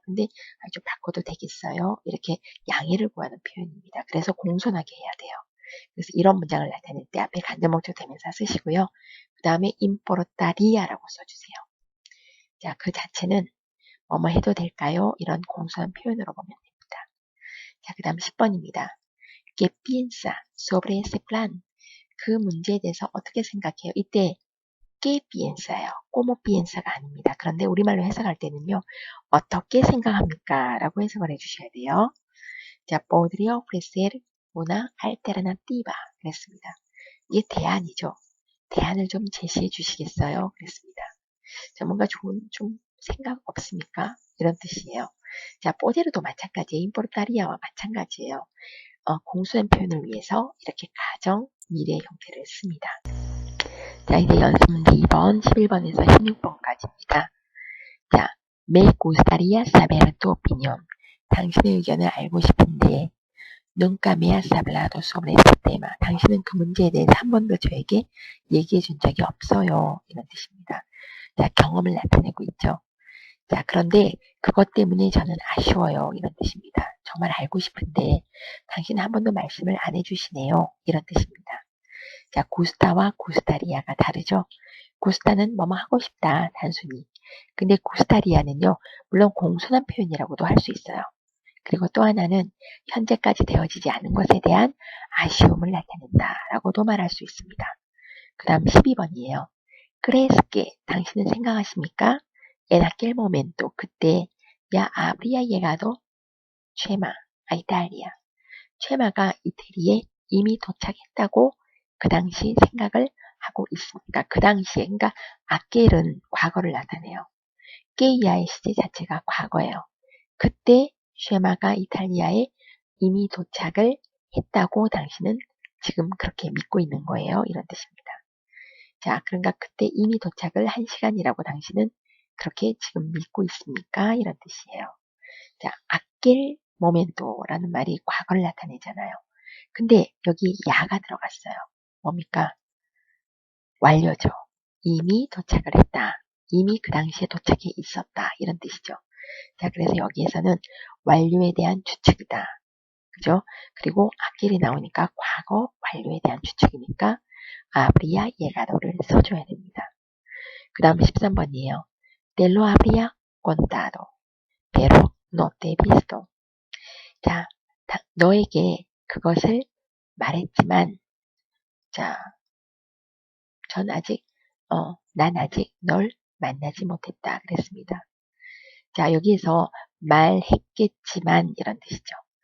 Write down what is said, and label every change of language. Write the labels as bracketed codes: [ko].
[ko] 근데 좀 바꿔도 되겠어요? 이렇게 양해를 구하는 표현입니다. 그래서 공손하게 해야 돼요. 그래서 이런 문장을 나타낼 때 앞에 간접목적 대명사 쓰시고요. 그 다음에 importaria라고 써주세요. 자, 그 자체는 뭐뭐 해도 될까요? 이런 공손한 표현으로 보면 됩니다. 자, 그 다음 10번입니다. [es] ¿Qué piensa sobre ese plan? [ko] 그 문제에 대해서 어떻게 생각해요? 이때 [es] ¿qué piensa [ko] 요? [es] ¿Cómo piensa [ko] 가 아닙니다. 그런데 우리말로 해석할 때는요. 어떻게 생각합니까? 라고 해석을 해주셔야 돼요. [es] 자, podría ofrecer una alternativa. [ko] 그랬습니다. 이게 대안이죠. 대안을 좀 제시해 주시겠어요? 그랬습니다. 자, 뭔가 좋은 좀 생각 없습니까? 이런 뜻이에요. 자, poder도 마찬가지예요. importaria와 마찬가지예요. 공수한 표현을 위해서 이렇게 가정, 미래 형태를 씁니다. 자, 이제 연습 문제 2번, 11번에서 16번까지입니다. [es] 자, me gustaría saber tu opinión. [ko] 당신의 의견을 알고 싶은데, [es] nunca me has hablado sobre este tema. [ko] 당신은 그 문제에 대해서 한 번도 저에게 얘기해 준 적이 없어요. 이런 뜻입니다. 자, 경험을 나타내고 있죠. 자, 그런데 그것 때문에 저는 아쉬워요. 이런 뜻입니다. 정말 알고 싶은데 당신은 한 번도 말씀을 안 해주시네요. 이런 뜻입니다. 자, 구스타와 구스타리아가 다르죠. 구스타는 뭐뭐 하고 싶다. 단순히. 근데 구스타리아는요. 물론 공손한 표현이라고도 할 수 있어요. 그리고 또 하나는 현재까지 되어지지 않은 것에 대한 아쉬움을 나타낸다. 라고도 말할 수 있습니다. 그 다음 12번이에요. [es] crees que [ko] 당신은 생각하십니까? [es] En aquel momento, [ko] 그때, [es] ya habría llegado Chema. [ko] 아, 이탈리아. 최마가 이태리에 이미 도착했다고 그 당시 생각을 하고 있습니다. 그 당시에, 그러니까 아겔은 과거를 나타내요. 게이아의 시제 자체가 과거예요. 그때 쉐마가 이탈리아에 이미 도착을 했다고 당신은 지금 그렇게 믿고 있는 거예요. 이런 뜻입니다. 자, 그러니까 그때 이미 도착을 한 시간이라고 당신은 그렇게 지금 믿고 있습니까? 이런 뜻이에요. 자, 아낄 모멘토라는 말이 과거를 나타내잖아요. 근데 여기 야가 들어갔어요. 뭡니까? 완료죠. 이미 도착을 했다. 이미 그 당시에 도착해 있었다. 이런 뜻이죠. 자, 그래서 여기에서는 완료에 대한 추측이다. 그죠? 그리고 아낄이 나오니까 과거 완료에 대한 추측이니까 [es] habría llegado [ko] 를 써줘야 됩니다. 그 다음 13번이에요. [es] Te lo habría contado, pero no te he visto. [ko] 자, 너에게 그것을 말했지만, 자, 난 아직 널 만나지 못했다. 그랬습니다. 자, 여기에서 말했겠지만 이런 뜻이죠.